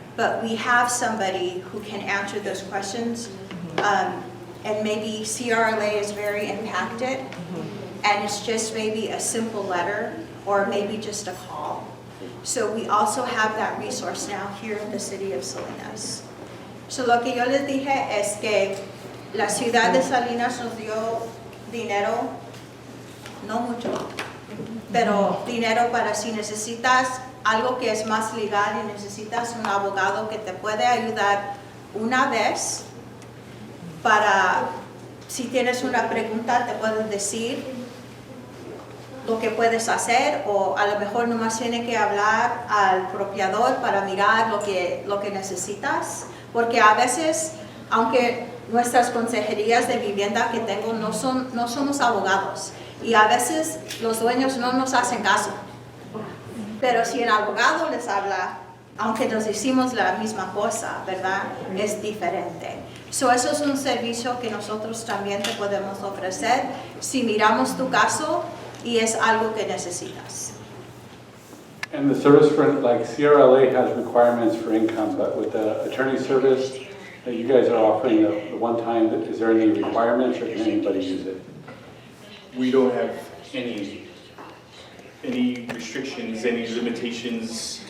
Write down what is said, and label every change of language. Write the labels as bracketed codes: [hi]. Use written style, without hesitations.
[en] but we have somebody who can answer those questions. And maybe CRLA is very impacted, and it's just maybe a simple letter or maybe just a call. So we also have that resource now here in the city of Salinas. [es] So lo que yo les dije es que la ciudad de Salinas nos dio dinero, no mucho, pero dinero para si necesitas algo que es más legal y necesitas un abogado que te puede ayudar una vez para si tienes una pregunta te puedes decir lo que puedes hacer o a lo mejor nomás tiene que hablar al propiedad para mirar lo que necesitas, porque a veces, aunque nuestras consejerías de vivienda que tengo no somos abogados y a veces los dueños no nos hacen caso, pero si el abogado les habla, aunque nos decimos la misma cosa, ¿verdad? Es diferente. So, eso es un servicio que nosotros también te podemos ofrecer si miramos tu caso y es algo que necesitas. [en] And the service for, like CRLA has requirements for income, but with the attorney service that you guys are offering the one time, is there any requirements or can anybody use it? We don't have any restrictions, any limitations.